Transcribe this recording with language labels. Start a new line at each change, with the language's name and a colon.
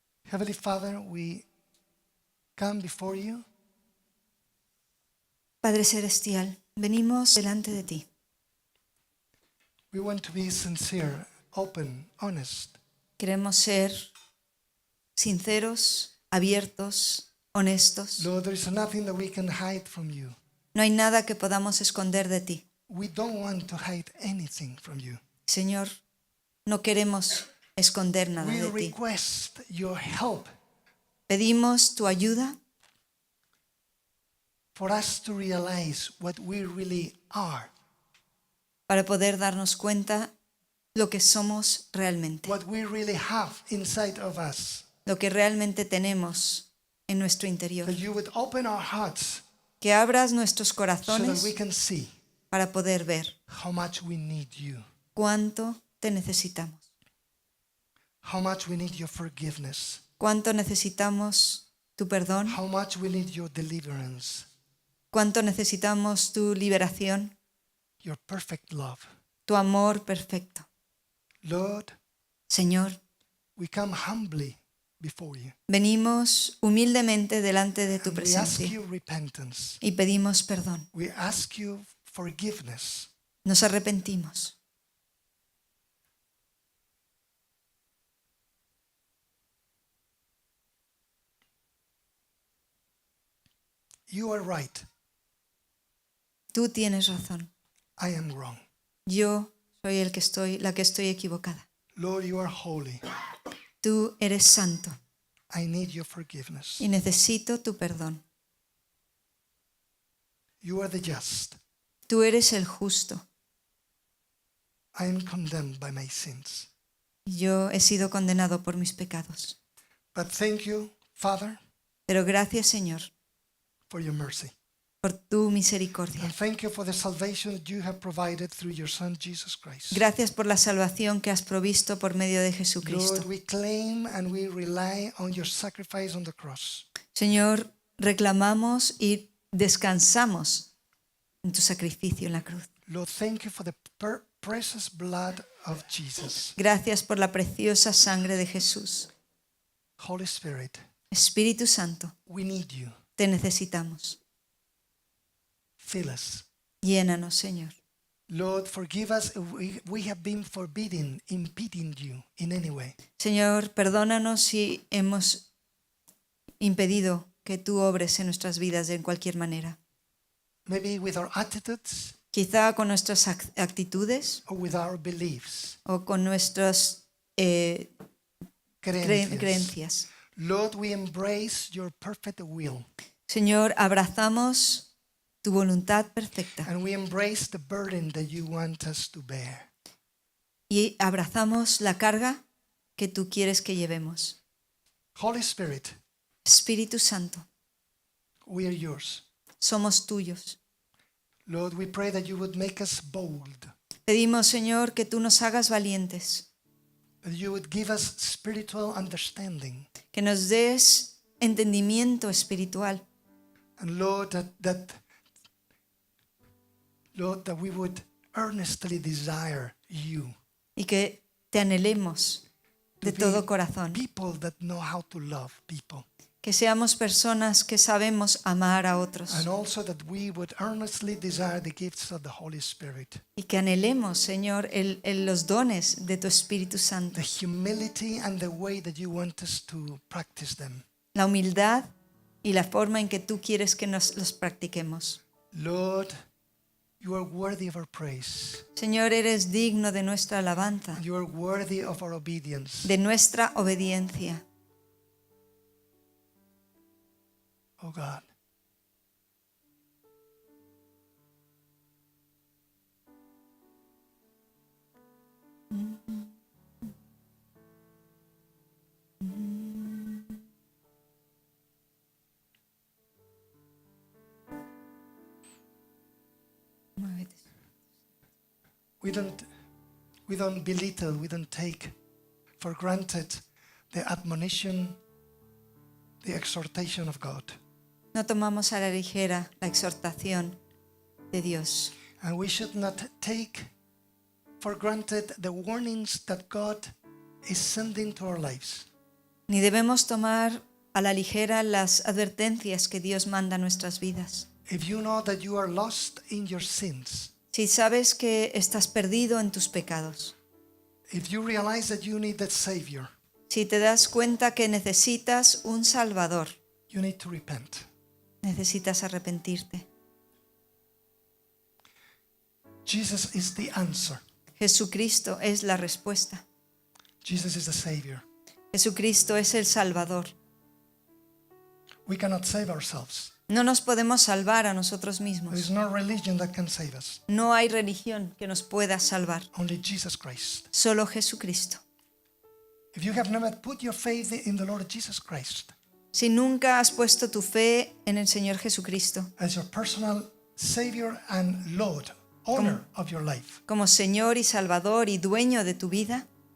English: Heavenly Father, we come before you.
Spanish: Padre Celestial, venimos delante de ti.
English: We want to be sincere, open, honest.
Spanish: Queremos ser sinceros, abiertos, honestos.
English: Lord, there is nothing that we can hide from you.
Spanish: No hay nada que podamos esconder de ti.
English: We don't want to hide anything from you.
Spanish: Señor, no queremos esconder nada
English: We
Spanish: de ti.
English: request your help
Spanish: Pedimos tu ayuda
English: for us to realize what we really are,
Spanish: para poder darnos cuenta lo que somos realmente,
English: what we really have inside of us.
Spanish: lo que realmente tenemos en nuestro interior.
English: That you would open our hearts
Spanish: Que abras nuestros
English: so that
Spanish: corazones
English: we can see
Spanish: para poder ver
English: how much we need you,
Spanish: cuánto te necesitamos,
English: how much we need your forgiveness,
Spanish: cuánto necesitamos tu perdón,
English: how much we need your deliverance,
Spanish: cuánto necesitamos tu liberación,
English: your perfect love.
Spanish: tu amor perfecto.
English: Lord,
Spanish: Señor,
English: we come humbly before you.
Spanish: venimos humildemente delante de tu
English: And we ask
Spanish: presencia
English: you repentance.
Spanish: y pedimos perdón.
English: We ask you forgiveness.
Spanish: Nos arrepentimos.
English: You are right.
Spanish: Tú tienes razón.
English: I am wrong.
Spanish: Yo soy la que estoy equivocada.
English: Lord, you are holy.
Spanish: Tú eres santo
English: I need your forgiveness.
Spanish: y necesito tu perdón.
English: You are the just.
Spanish: Tú eres el justo.
English: I am condemned by my sins.
Spanish: Yo he sido condenado por mis pecados.
English: But thank you, Father,
Spanish: Pero gracias, Señor,
English: for your mercy.
Spanish: por tu misericordia.
English: And thank you for the salvation that you have provided through your Son, Jesus Christ.
Spanish: Gracias por la salvación que has provisto por medio de
English: Lord,
Spanish: Jesucristo.
English: we claim and we rely on your sacrifice on the cross.
Spanish: Señor, reclamamos y descansamos en tu sacrificio en la cruz.
English: Lord, thank you for the precious blood of Jesus.
Spanish: Gracias por la preciosa sangre de Jesús.
English: Holy Spirit,
Spanish: Espíritu Santo,
English: we need you.
Spanish: te necesitamos.
English: Fill us.
Spanish: Llénanos, Señor.
English: Lord, forgive us if we have been forbidden, impeding you in any way.
Spanish: Señor, perdónanos si hemos impedido que tú obres en nuestras vidas de cualquier manera.
English: Maybe with our attitudes
Spanish: Quizá con nuestras actitudes
English: or with our beliefs,
Spanish: o con nuestras creencias.
English: Lord, we embrace your perfect will
Spanish: Señor, abrazamos tu voluntad perfecta
English: and we embrace the burden that you want us to bear.
Spanish: y abrazamos la carga que tú quieres que llevemos.
English: Holy Spirit,
Spanish: Espíritu Santo,
English: we are yours.
Spanish: somos tuyos.
English: Lord, we pray that you would make us bold,
Spanish: Pedimos, Señor, que tú nos hagas valientes,
English: that you would give us spiritual understanding.
Spanish: que nos des entendimiento espiritual.
English: And Lord, that we would earnestly desire you.
Spanish: Y que te anhelemos de
English: To
Spanish: todo
English: be
Spanish: corazón.
English: people that know how to love people.
Spanish: Que seamos personas que sabemos amar a otros.
English: And also that we would earnestly desire the gifts of the Holy Spirit.
Spanish: Y que anhelemos, Señor, los dones de tu Espíritu Santo.
English: The humility and the way that you want us to practice them.
Spanish: La humildad y la forma en que tú quieres que nos los practiquemos.
English: Lord, you are worthy of our praise.
Spanish: Señor, eres digno de nuestra alabanza,
English: You are worthy of our obedience.
Spanish: de nuestra obediencia.
English: Oh God. We don't belittle, we don't take for granted the admonition, the exhortation of God.
Spanish: No tomamos a la ligera la exhortación de Dios.
English: And we should not take for granted the warnings that God is sending to our lives.
Spanish: Ni debemos tomar a la ligera las advertencias que Dios manda a nuestras vidas.
English: If you know that you are lost in your sins,
Spanish: Si sabes que estás perdido en tus pecados,
English: if you realize that you need that Savior,
Spanish: si te das cuenta que necesitas un Salvador,
English: you need to repent.
Spanish: necesitas arrepentirte.
English: Jesus is the answer.
Spanish: Jesucristo es la respuesta.
English: Jesus is the Savior.
Spanish: Jesucristo es el Salvador.
English: We cannot save ourselves.
Spanish: No nos podemos salvar a nosotros
English: There
Spanish: mismos.
English: is no religion that can save us.
Spanish: No hay religión que nos pueda salvar.
English: Only Jesus Christ.
Spanish: Solo Jesucristo.
English: If you have never put your faith in the Lord Jesus Christ
Spanish: Si nunca has puesto tu fe en el Señor Jesucristo
English: as your personal Savior and Lord, owner of your life,
Spanish: como Señor y Salvador y dueño de tu vida,